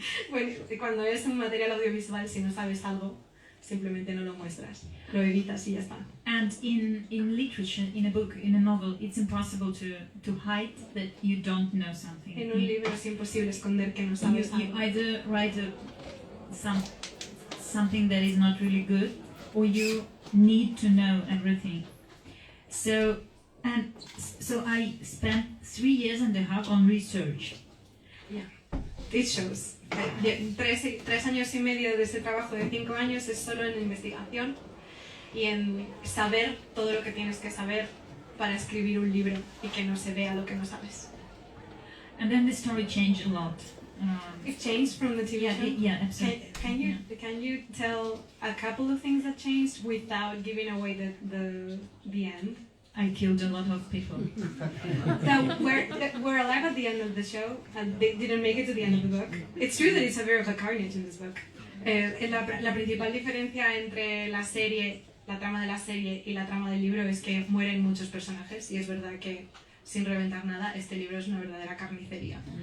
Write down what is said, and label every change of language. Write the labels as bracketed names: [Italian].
[Spanish] Bueno, cuando es un material audiovisual, si no sabes algo, simplemente no lo muestras, lo evitas y ya está. [English] And in literature, in a book, in a novel, it's impossible to hide that you don't know something. [Spanish] En un libro es imposible esconder que no sabes [English] You [Spanish] algo. [English] either write something that is not really good, or you need to know everything. So I spent 3 years and a half on research. Yeah, it shows. [Spanish] 3 años y medio de ese trabajo de 5 años es solo en investigación y en saber todo lo que tienes que saber para escribir un libro y que no se vea lo que no sabes. [English] And then the story changed a lot. It changed from the TV show? Yeah, absolutely. Can you tell a couple of things that changed without giving away the end? I killed a lot of people. That were alive at the end of the show and they didn't make it to the end of the book. It's true that it's a bit of a carnage in this book. [Spanish] La principal diferencia entre la trama de la serie y la trama del libro es que mueren muchos personajes y es verdad que, sin reventar nada, este libro es una verdadera carnicería.